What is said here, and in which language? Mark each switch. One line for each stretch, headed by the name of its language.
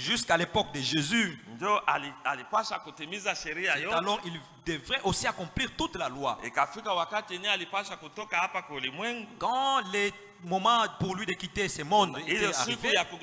French: Jusqu'à l'époque de Jésus.
Swahili: Ndio alipasha kutimiza sheria yote.
French: Alors il devrait aussi accomplir toute la loi.
Swahili: Ikafika wakati yenyewe alipasha kutoka hapa kwa ulimwengu.
French: Quand les moments pour lui de quitter ce monde était arrivé,